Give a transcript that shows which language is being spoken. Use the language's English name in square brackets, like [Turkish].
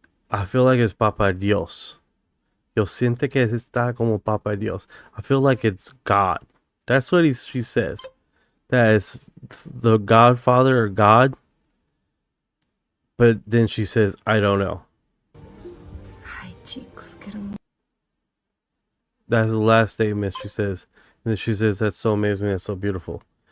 [English] I feel like it's Papa Dios. [Spanish] Yo siente que está como Papa Dios. [English] I feel like it's God. That's what she says. That it's the Godfather or God. But then she says, I don't know. [Spanish] Ay, chicos, qué hermoso. [English] That's the last statement she says. And then she says, that's so amazing, that's so beautiful.